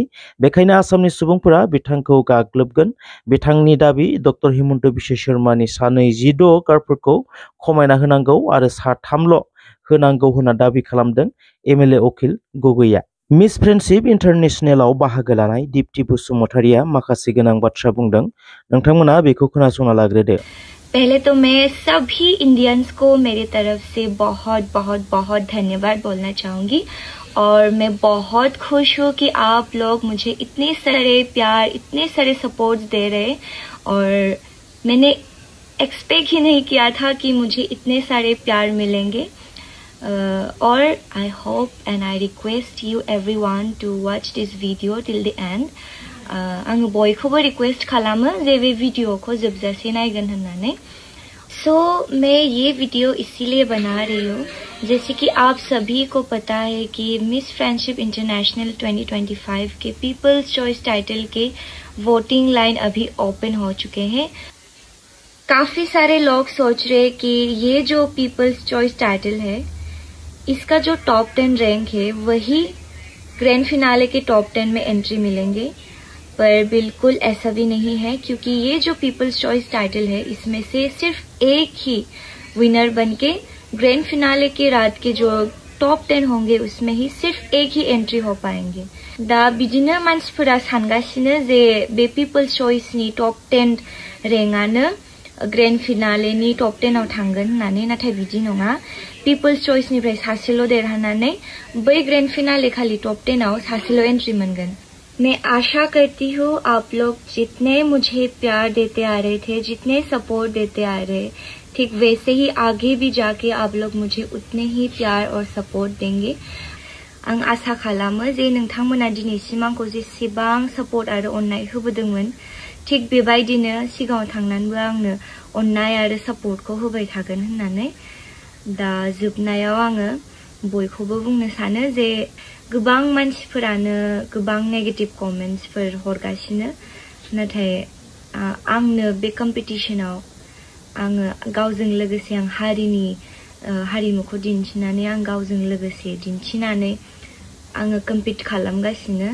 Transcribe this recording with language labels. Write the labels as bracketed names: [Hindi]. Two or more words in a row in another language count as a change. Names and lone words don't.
[Bodo] बेखायनो आसामनि सुबुंफोरा बिथांखौ गाग्लोबगोन। बिथांनि दाबि, डक्टर हिमन्त बिश्व शर्मानि सा 26 गार्डफोरखौ खमायना होनांगौ आरो सा 3ल' होनांगौ होनना दाबि खालामदों एमएलए उखिल गगैया। मिस फ्रेन्डशिप इन्टारनेशनेलाव बाहागो लानाय दीप्ति बसुमतारिया माखासे गोनां बाथ्रा बुंदों। नोंथांमोना बेखौ खोनासंना लाग्रोदो। [Hindi] पहले तो मैं सभी इंडियंस को मेरी तरफ से बहुत बहुत बहुत धन्यवाद बोलना चाहूँगी और मैं बहुत खुश हूँ कि आप लोग मुझे इतने सारे प्यार, इतने सारे सपोर्ट्स दे रहे, और मैंने एक्सपेक्ट ही नहीं किया था कि मुझे इतने सारे प्यार मिलेंगे। [English] और I hope and I request you everyone to watch this video till the end. [Bodo] आं बयखौबो रिक्वेस्ट खालामो जे बे वीडियोखौ जोबजासे नायगोन होननानै। [Hindi] सो मैं ये वीडियो इसीलिए बना रही हूँ, जैसे कि आप सभी को पता है कि मिस फ्रेंडशिप इंटरनेशनल 2025 के पीपल्स चॉइस टाइटल के [English] voting line [Hindi] अभी ओपन हो चुके हैं। काफी सारे लोग सोच रहे कि ये जो पीपल्स चॉइस टाइटल है, इसका जो टॉप 10 रैंक है वही [English] grand finale [Hindi] के टॉप 10 में एंट्री मिलेंगे, पर बिल्कुल ऐसा भी नहीं है, क्योंकि ये जो पीपल्स चॉइस टाइटल है इसमें से सिर्फ एक ही विनर बनके [English] grand finale [Hindi] के रात के जो टॉप 10 होंगे उसमें ही सिर्फ एक ही एंट्री हो पाएंगे। [Bodo] दा बिदिनो मानसिफोरा सानगासिनो जे बे पीपल्स चॉइसनि टॉप 10 रेंकआनो [English] grand finale [Bodo] टॉप 10 आव थांगोन होननानै, नाथाय बिदि नङा। पीपल्स चॉइसनिफ्राय सासेल' देरहानानै बै [English] grand finale [Bodo] खालि टॉप 10 आव सासेल' एंट्री मोनगोन। [Hindi] मैं आशा करती हूँ आप लोग जितने मुझे प्यार देते आ रहे थे, जितने सपोर्ट देते आ रहे, ठीक वैसे ही आगे भी जाके आप लोग मुझे उतने ही प्यार और सपोर्ट देंगे। [Bodo] आं आशा खालामो जे नोंथांमोना दिनैसिम आंखौ जेसेबां सपोर्ट आरो अननाय होबोदोंमोन, ठीक बेबायदिनो सिगाङाव थांनानैबो आंनो अननाय आरो सपोर्टखौ होबाय थागोन होननानै। दा जोबनायाव आङो बयखौबो बुंनो सानो जे गोबां मानसिफोरानो गोबां [English] negative comments [Bodo] हरगासिनो, नाथाय आंनो बे कम्पिटिशनाव आङो गावजों लोगोसे आं हारिमुखौ दिन्थिनानै, आं गावजों लोगोसे दिन्थिनानै आङो कम्पिट खालामगासिनो।